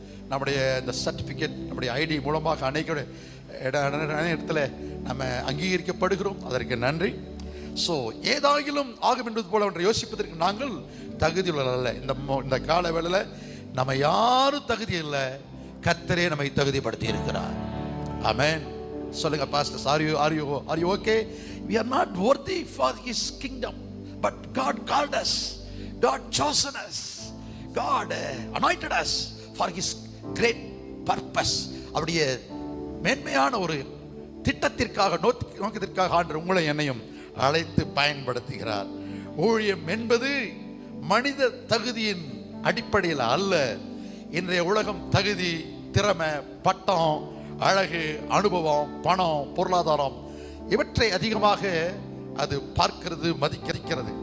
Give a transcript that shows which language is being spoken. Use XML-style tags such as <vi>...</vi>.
<ta>நம்முடைய இந்த சர்டிஃபிகேட், நம்முடைய ஐடி மூலமாக அநேக இடத்துல நம்ம அங்கீகரிக்கப்படுகிறோம். அதற்கு நன்றி. ஸோ ஏதாகிலும் ஆகும் என்பது போல ஒன்றை யோசிப்பதற்கு நாங்கள் தகுதியுள்ள அல்ல. இந்த கால வேளையில் நம்ம யாரும் தகுதி இல்லை, கர்த்தரே நம்மை தகுதிப்படுத்தி இருக்கிறார். ஆமென். சொல்லுங்க pastor,</ta> <en>are you okay? We are not worthy for his kingdom, but God called us, God chosen us, God anointed us for his great purpose.</en> <ta>அவருடைய மேன்மையான ஒரு திட்டத்திற்காக நோக்கத்திற்காக ஆண்டவர் உங்களை என்னையும் அழைத்து பயன்படுத்துகிறார். ஊழியம் என்பது மனித தகுதியின் அடிப்படையில் அல்ல. இன்றைய உலகம் தகுதி, திறமை, பட்டம், அழகு, அனுபவம், பணம், பொருளாதாரம் இவற்றை அதிகமாக அது பார்க்கிறது, மதிக்கிறது.</ta>